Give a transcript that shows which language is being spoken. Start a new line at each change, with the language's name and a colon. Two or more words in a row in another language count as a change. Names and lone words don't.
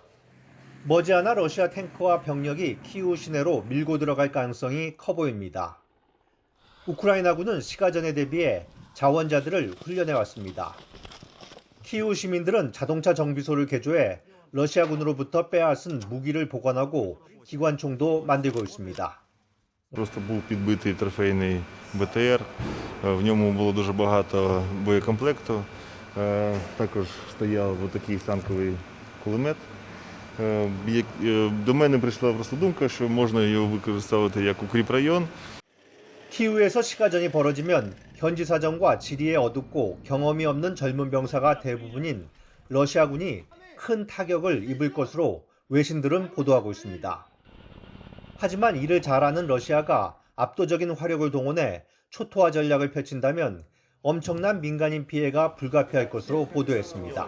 Korean: 머지않아 러시아 탱크와 병력이 키이우 시내로 밀고 들어갈 가능성이 커 보입니다. 우크라이나군은 시가전에 대비해 자원자들을 훈련해왔습니다. 키이우 시민들은 자동차 정비소를 개조해 러시아군으로부터 빼앗은 무기를 보관하고 기관총도 만들고 있습니다.
Ukrainian: Просто був підбитий трофейний БТР, в ньому було дуже багато боєкомплекту, також стояв такий танковий кулемет. До мене прийшла просто думка, що можна його використовувати як укріпрайон.
Korean: 키이우에서 시가전이 벌어지면 현지 사정과 지리에 어둡고 경험이 없는 젊은 병사가 대부분인 러시아군이 큰 타격을 입을 것으로 외신들은 보도하고 있습니다. 하지만 이를 잘 아는 러시아가 압도적인 화력을 동원해 초토화 전략을 펼친다면 엄청난 민간인 피해가 불가피할 것으로 보도했습니다.